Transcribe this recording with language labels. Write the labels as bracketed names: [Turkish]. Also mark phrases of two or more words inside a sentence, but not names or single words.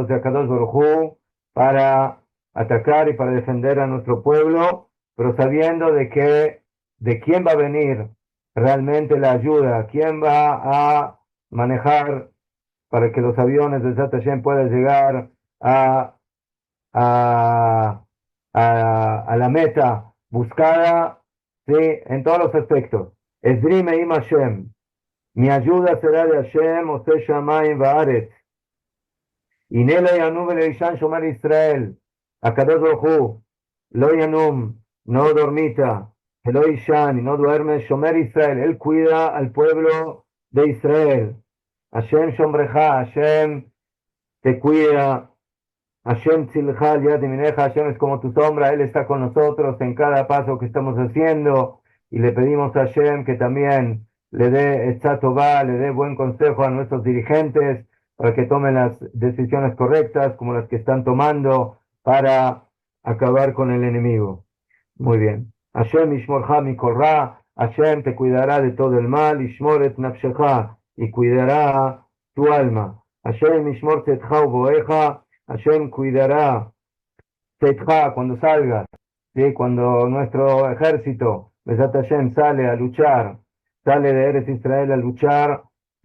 [Spanish] de [Hebrew] הקדוש ברוך הוא [Spanish] para atacar y para defender a nuestro pueblo, pero sabiendo de quién va a venir realmente la ayuda, quién va a manejar para que los aviones de [Hebrew] עזרת השם [Spanish] puedan llegar a, a, a la meta buscada, ¿sí? En todos los aspectos. [Hebrew] עזרי מעם השם, [Spanish] mi ayuda será de Hashem, [Hebrew] עושה שמים וארץ. הנה לא ינום ולא יישן שומר ישראל, הקדוש ברוך הוא, לא ינום, [Spanish] no dormita, [Hebrew] לא יישן, [Spanish] y no duerme, [Hebrew] שומר ישראל, [Spanish] él cuida al pueblo de Israel. [Hebrew] השם שומרך, [Spanish] Hashem te cuida, [Hebrew] השם צלך על יד ימינך, [Spanish] Hashem es como tu sombra, Él está con nosotros en cada paso que estamos haciendo, y le pedimos a Hashem que también le dé [Hebrew] עצה טובה, [Spanish] le dé buen consejo a nuestros dirigentes para que tomen las decisiones correctas como las que están tomando para acabar con el enemigo. Muy bien. [Hebrew] השם ישמרך מכל רע, [Spanish] Hashem te cuidará de todo el mal, [Hebrew] ישמור את נפשך, [Spanish] y cuidará tu alma. [Hebrew] השם ישמור צאתך ובואך, [Spanish] Hashem cuidará Tzedcha cuando salgas, ¿sí? Cuando nuestro ejército, [Hebrew] בעזרת השם, [Spanish] sale a luchar, sale de Eretz Israel a luchar, ¿sí?